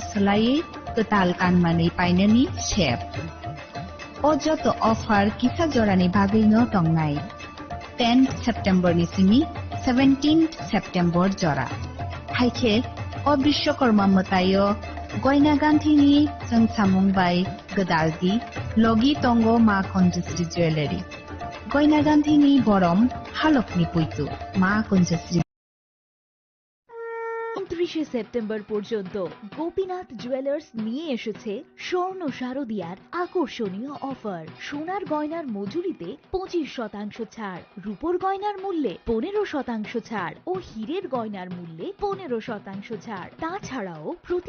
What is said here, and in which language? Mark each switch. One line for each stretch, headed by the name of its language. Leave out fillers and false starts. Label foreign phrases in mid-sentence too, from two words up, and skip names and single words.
Kok Borok: salai ketal kanmanai painani shep Ojoto offer kisa jorani bagino tongnai 10th September ni simi 17th September jora haike o Bishwakarma matayo goina ganthini jangsamung bai gadaldi logi tongo Ma Kunjasri Jewelry goina ganthini borom halokni puitu Ma Kunjasri
Bangla: 29 সেপ্টেম্বর পর্যন্ত গোপীনাথ জুয়েলার্স নিয়ে এসেছে স্বর্ণ শারদিয়ার আকর্ষণীয় অফার সোনার গয়নার মজুরিতে 25% ছাড় রূপোর গয়নার মূল্যে 15% ছাড় ও হীরের গয়নার মূল্যে 15% ছাড় তাছাড়াও প্রতি